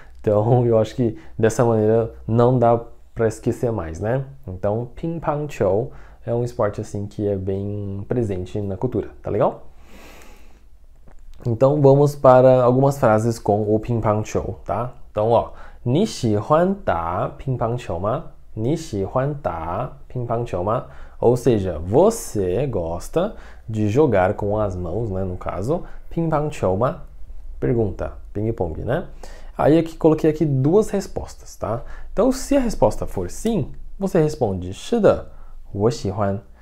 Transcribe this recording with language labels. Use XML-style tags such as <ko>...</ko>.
<pt>Então eu acho que dessa maneira não dá para esquecer mais, né? Então, ping-pong-chou é um esporte assim que é bem presente na cultura, tá legal? Então, vamos para algumas frases com o ping-pong-chou, tá? Então, ó,</pt> <zh>你喜欢打乒乓球吗？你喜欢打乒乓球吗？</zh> <pt>Ou seja, você gosta de jogar com as mãos, né? No caso, ping-pong-chou吗?Pergunta, ping-pong, né? Aí aqui coloquei aqui duas respostas, tá? Então, se a resposta for sim, você responde</pt> <zh>是的，我喜欢。</zh>